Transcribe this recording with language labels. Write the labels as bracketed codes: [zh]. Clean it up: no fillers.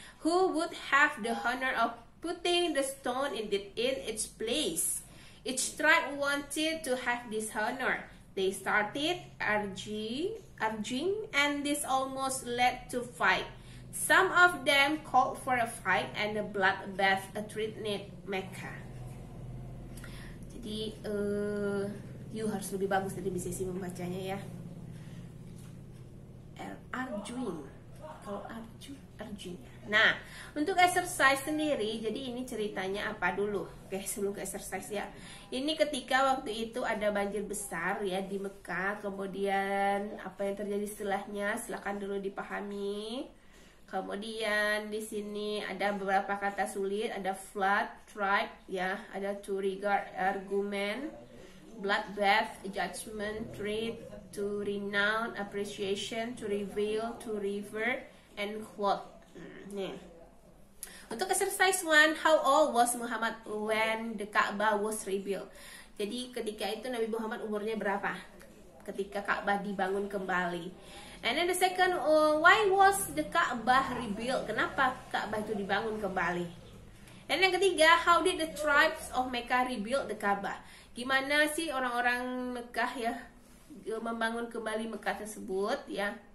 [en] Who would have the honor of putting the stone in its place? Each tribe wanted to have this honor. They started arguing, and this almost led to fight. Some of them called for a fight and a bloodbath threatened Mecca. [id] Jadi, you harus lebih bagus dari Miss Yesi membacanya ya. Arguing, kalau arguing. Nah, untuk exercise sendiri, jadi ini ceritanya apa dulu? Oke, sebelum ke exercise ya. Ini ketika waktu itu ada banjir besar ya di Mekah. Kemudian apa yang terjadi setelahnya? Silakan dulu dipahami. Kemudian di sini ada beberapa kata sulit, ada flood, tribe, ya, ada to regard, argument, bloodbath, judgment, treat, to renown, appreciation, to reveal, to revere, and quote. Nih. Untuk [en] exercise 1, how old was Muhammad when the Ka'bah was rebuilt? [id] Jadi ketika itu Nabi Muhammad umurnya berapa? Ketika Ka'bah dibangun kembali. [en] And then the second, why was the Ka'bah rebuilt? [id] Kenapa Ka'bah itu dibangun kembali? Dan yang ketiga, [en] how did the tribes of Mecca rebuild the Ka'bah? [id] Gimana sih orang-orang Mekah ya membangun kembali Mekah tersebut ya?